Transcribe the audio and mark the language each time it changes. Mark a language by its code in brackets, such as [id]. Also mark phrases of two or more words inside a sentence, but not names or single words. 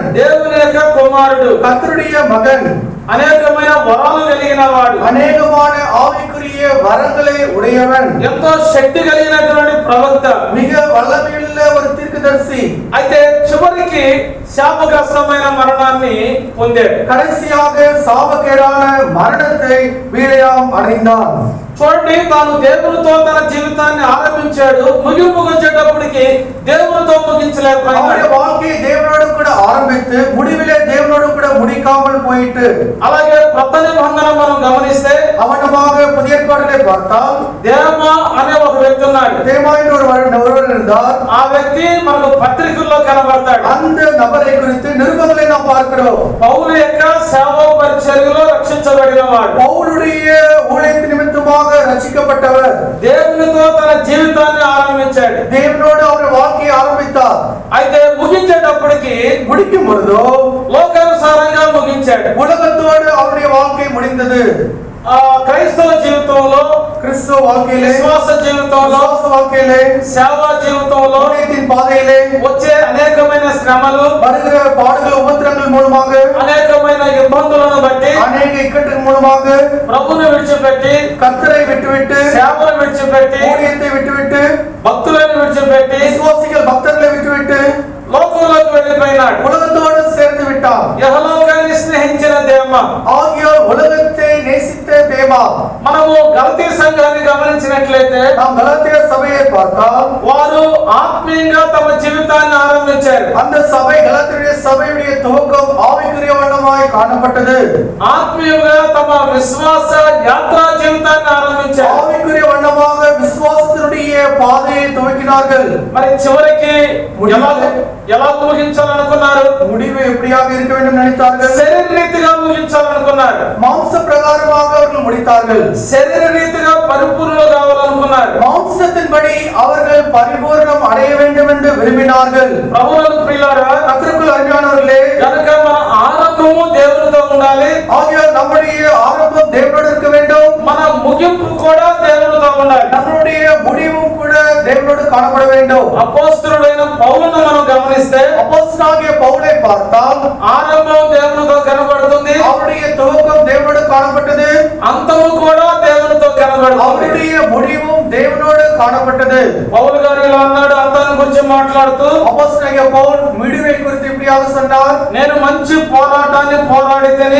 [te] దేవుని యొక్క కుమారుడు, [ta] கர்த்தருடைய மகன், [te] అనేకమైన వరాలు కలిగిన వాడు, [ta] அநேகமான ஆவிக்குரிய வரங்களை உடையவன், [te] ఎంతో శక్తి కలిగినటువంటి ప్రవక్త, [ta] மிக வல்லமையுள்ள ஒரு தீர்க்கதரிசி. [te] అయితే చివరికి శాపగ్రస్తమైన మరణాన్ని పొందాడు. [ta] கடைசியாக சாபக்கேடான மரணத்தை பிலியாம் அடைந்தான். [te] చూడండి, తాను దేవునితో తన జీవితాన్ని ఆరంభించాడు. ముగింపుకు వచ్చేటప్పటికి దేవునితో ముగించలేకపోయాడు. [ta] அவருடைய வாழ்க்கையை தேவனோடு கூட ஆரம்பித்து முடிவிலே தேவனோடு கூட முடிக்காமல் போயிட்டு. [te] అలాగే కొత్త నిబంధన మనం గమనిస్తే [ta] அவனமாக புதிய ஏற்பாட்டிலே பார்த்தால் [te] దేమ అనే ఒక వ్యక్తి ఉన్నాడు. [ta] தேமா என்ற ஒருவர் இருந்தார். [te] ఆ వ్యక్తి మనకు పత్రికల్లో కనబడతాడు. [ta] அந்த நபரை குறித்து நிருபங்களை நாம் பார்க்கிறோம். [te] పౌలు యొక్క సేవా పరిచర్యలో రక్షించబడినవాడు. [ta] பவுலுடைய ஊழியத்தின் நிமித்தமாக ரட்சிக்கப்பட்டவர். [te] దేవునితో తన జీవితాన్ని ఆరంభించాడు. [ta] தேவனோடு அவர் வாழ்க்கையை ஆரம்பித்தார். [te] అయితే ముగించేటప్పటికి [ta] முடிக்கும் பொழுதோ [te] లోకానుసారంగా ముగించాడు. [ta] உலகத்தோடு அவருடைய வாழ்க்கை முடிந்தது. [te] క్రైస్తవ జీవితంలో, [ta] கிறிஸ்தவ வாழ்க்கையிலே, [te] విశ్వాస జీవితంలో, [ta] விசுவாச வாழ்க்கையிலே, [te] సేవా జీవితంలో [ta] ஊழியத்தின் பாதையிலே [te] వచ్చే అనేకమైన శ్రమలు, [ta] வருகிற பாடுகள் உபத்திரங்கள் மூலமாக, [te] అనేకమైన ఇబ్బందులను బట్టి, [ta] அநேக இக்கட்டுகள் மூலமாக [te] ప్రభువును విడిచిపెట్టి, [ta] கர்த்தரை விட்டுவிட்டு, [te] సేవను విడిచిపెట్టి, [ta] ஊழியத்தை விட்டுவிட்டு, [te] భక్తులను విడిచిపెట్టి, [ta] விசுவாசிகள் பக்தர்களை விட்டுவிட்டு [te] లోకంలోకి వెళ్ళిపోయినాడు. [ta] உலகத்தோடு சேர்ந்து விட்டார். [te] యెహోవాని స్నేహించిన దేమ, [ta] ஆகியோர் உலகத்தை நேசித்த தேவா. [te] మనము గలతీ సంఘాన్ని గమనించినట్లయితే [ta] நாம் கலாத்திய சபையை பார்த்தால் [te] వారు ఆత్మీయంగా తమ జీవితాన్ని ఆరంభించారు. [ta] அந்த சபை கலாத்திய சபையுடைய துவக்கம் ஆவிக்குரிய வண்ணமாய் காணப்பட்டது. [te] ఆత్మీయంగా తమ విశ్వాస యాత్రా జీవితాన్ని ఆరంభించారు. [ta] ஆவிக்குரிய வண்ணமாக விசுவாசத்தினுடைய பாதையை துவக்கினார்கள். [te] మరి చివరికి ఎలా ముగించాలనుకున్నారు? [ta] முடிவு எப்படியாக இருக்க வேண்டும் நினைத்தார்கள். [te] శరీర రీతిగా ముగించాలనుకున్నారు. [ta] மாம்ச பிரகாரமாக அவர்கள் முடித்தார்கள். [te] శరీర రీతిగా పరిపూర్ణులు కావాలనుకున్నారు. [ta] மாம்சத்தின்படி அவர்கள் பரிபூர்ணம் அடைய வேண்டும் என்று விரும்பினார்கள். [te] ప్రభువునందు ప్రియులారా, [ta] கர்த்தருக்குள் அருமையானவர்களே, [te] కనుక మన ఆరంభము దేవునితో ఉండాలి. [ta] ஆகியோர் நம்முடைய ஆரம்பம் தேவனோடு இருக்க வேண்டும். [te] మన ముగింపు కూడా దేవునితో ఉండాలి. [ta] நம்முடைய முடிவும் கூட தேவனோடு காணப்பட வேண்டும். [te] అపోస్తలుడైన పౌలును మనం గమనిస్తే [ta] அப்போஸ்தலனாகிய பவுலை பார்த்தால் [te] ఆరంభం దేవునితో కనబడుతుంది, [ta] அவருடைய துவக்கம் தேவனோடு காணப்பட்டது, [te] అంతము కూడా దేవునితో కనబడుతుంది. [ta] அவருடைய முடிவும் தேவனோடு காணப்பட்டது. [te] పౌలు గారు ఇలా అన్నాడు, అంతాన్ని గురించి మాట్లాడుతూ, [ta] அப்போஸ்தலனாகிய பவுல் முடிவை குறித்து இப்படியாக சொன்னார். [te] నేను మంచి పోరాటాన్ని పోరాడితేని,